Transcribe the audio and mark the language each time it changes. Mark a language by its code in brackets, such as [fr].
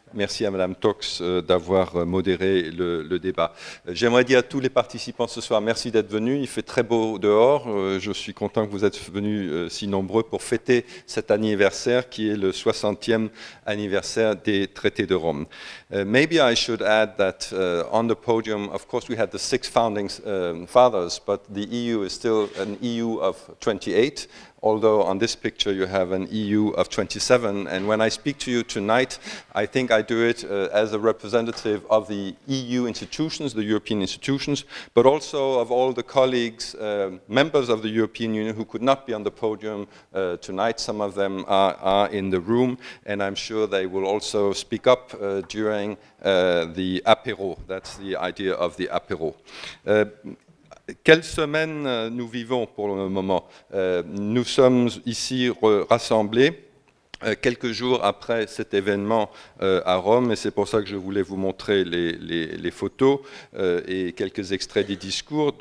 [fr] Merci à Madame Tox d'avoir modéré le débat. J'aimerais dire à tous les participants ce soir, merci d'être venus. Il fait très beau dehors. Je suis content que vous êtes venus si nombreux pour fêter cet anniversaire qui est le 60e anniversaire des traités de Rome. [en] Maybe I should add that on the podium, of course, we had the 6 founding fathers, but the EU is still an EU of 28. Although on this picture you have an EU of 27, and when I speak to you tonight, I think I do it as a representative of the EU institutions, the European institutions, but also of all the colleagues, members of the European Union who could not be on the podium tonight. Some of them are in the room, and I'm sure they will also speak up during the apéro. That's the idea of the apéro. [fr] Quelle semaine nous vivons pour le moment? Nous sommes ici rassemblés quelques jours après cet événement à Rome, et c'est pour ça que je voulais vous montrer les photos et quelques extraits des discours.